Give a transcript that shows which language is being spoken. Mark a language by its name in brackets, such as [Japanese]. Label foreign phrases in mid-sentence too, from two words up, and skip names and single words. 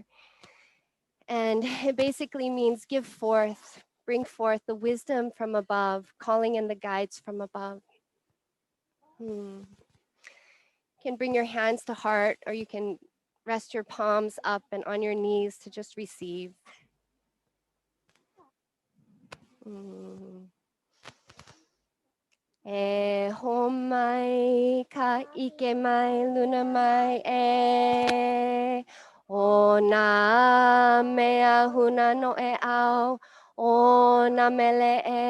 [English] And it basically means give forth, bring forth the wisdom from above, calling in the guides from above. You can bring your hands to heart, or you can rest your palms up and on your knees to just receive. [Hawaiian] E homai ka ike mai luna mai e o na mea huna no e au o na mele